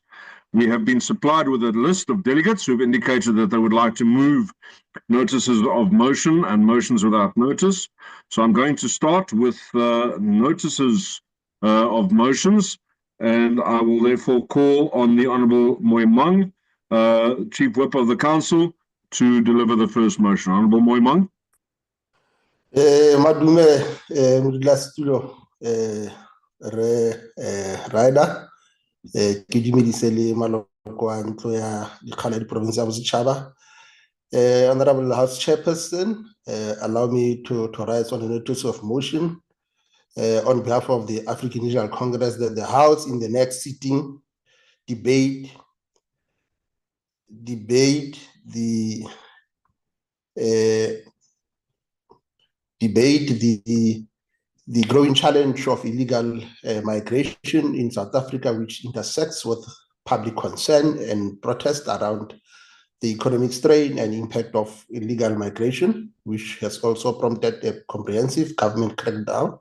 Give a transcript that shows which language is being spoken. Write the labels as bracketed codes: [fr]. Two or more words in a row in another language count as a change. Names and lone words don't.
[en] We have been supplied with a list of delegates who have indicated that they would like to move notices of motion and motions without notice. So I'm going to start with notices of motions, and I will therefore call on the Honourable Moimang, Chief Whip of the Council, to deliver the first motion. Honourable Moimang. [nso] Madume modulasetulo rider ke dumedise le maloko a ntlo ya dikgala ya diprovince ya bosetšhaba. [en] Honourable House Chairperson, allow me to rise on a notice of motion on behalf of the African National Congress that the House in the next sitting debate the growing challenge of illegal migration in South Africa, which intersects with public concern and protest around the economic strain and impact of illegal migration, which has also prompted a comprehensive government crackdown.